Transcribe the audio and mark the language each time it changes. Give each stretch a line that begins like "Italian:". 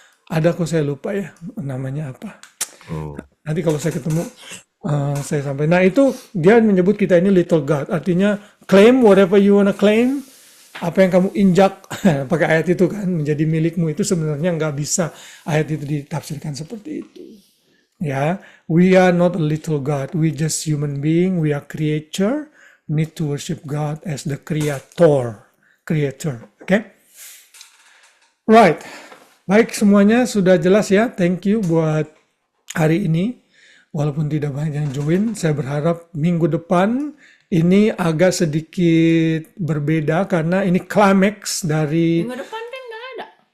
Indonesian: Ada kok, saya lupa ya namanya apa. Nanti kalau saya ketemu saya sampaikan. Nah itu dia menyebut kita ini
English: little God,
Indonesian: artinya
English: claim whatever you wanna claim.
Indonesian: Apa yang kamu injak pakai ayat itu kan menjadi milikmu, itu sebenarnya nggak bisa ayat itu ditafsirkan seperti itu.
English: Ya, we are not a little God, we just human being, we are creature, need to worship God as the creator. Oke? Right.
Indonesian: Baik, semuanya sudah jelas ya.
English: Thank you
Indonesian: buat hari ini. Walaupun tidak banyak yang join, saya berharap minggu depan ini agak sedikit berbeda karena ini climax dari. Minggu depan kan nggak ada.